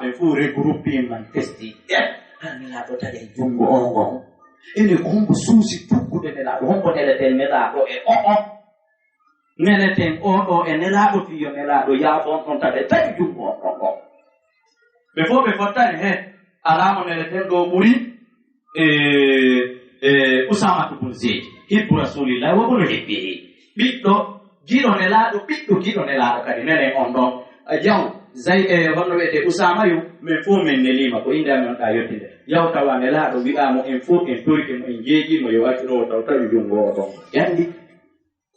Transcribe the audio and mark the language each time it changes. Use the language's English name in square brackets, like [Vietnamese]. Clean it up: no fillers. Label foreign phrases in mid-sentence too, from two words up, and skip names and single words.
[Fula] fuu regroupe man festi har nelaɗo taƴe jungo o ngon ene ko hombo suusi tuggude nelaɗo hombo neleten nelaɗo e o'o neleten oɗo e nelaɗo fiyo nelaɗo yaafon ɗon taɓe taƴi jungo on ɗon ngo ɓe fof ɓe fottani he alamo neleten ɗo ɓuri Usama ibn Zayd hibbu [Arabic] رسول الله وابن حبه [Fula] ɓiɗɗo giɗo nelaɗo ɓiɗɗo giɗo nelaɗo kadi nenen on ɗon jaw zay honno wiyete Usama yu min fof min nelima ko inde amen ɗa yettinde yaw tawa nelaɗo wi'amo en fof en torikimo en jeeƴimo yo acciro taw tawi jungo o ɗon yandi ko